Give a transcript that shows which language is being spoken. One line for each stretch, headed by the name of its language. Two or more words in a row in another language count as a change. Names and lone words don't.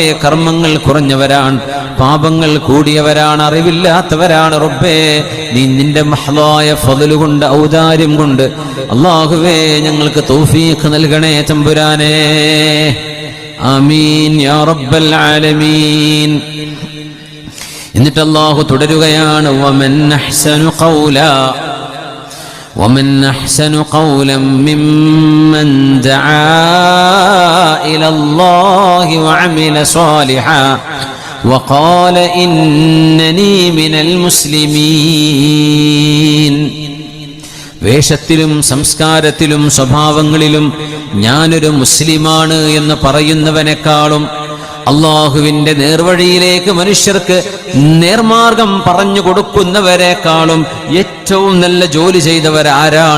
Malayalam: കർമ്മങ്ങൾ കുറഞ്ഞവരാണ്, പാപങ്ങൾ കൂടിയവരാണ്, അറിവില്ലാത്തവരാണ് റബ്ബേ. നീ നിന്റെ മഹ്ലായ ഫദ്ല് കൊണ്ട്, ഔദാര്യം കൊണ്ട് അല്ലാഹുവേ ഞങ്ങൾക്ക് തൗഫീഖ് നൽകണേ തമ്പുരാനേ.
Arabic: آمين يا رب العالمين.
Malayalam: എന്നിട്ട് അല്ലാഹു തുടരുകയാണ്,
Arabic: ومن أحسن قولا ممن دعا إلى الله وعمل صالحا وقال إنني من المسلمين.
Malayalam: വേഷത്തിലും സംസ്കാരത്തിലും സ്വഭാവങ്ങളിലും ഞാനൊരു മുസ്ലിമാണ് എന്ന് പറയുന്നവനേക്കാളും അള്ളാഹുവിന്റെ നേർവഴിയിലേക്ക് മനുഷ്യർക്ക് നേർമാർഗം പറഞ്ഞു കൊടുക്കുന്നവരെക്കാളും ഏറ്റവും നല്ല ജോലി ചെയ്തവരാരാണ്?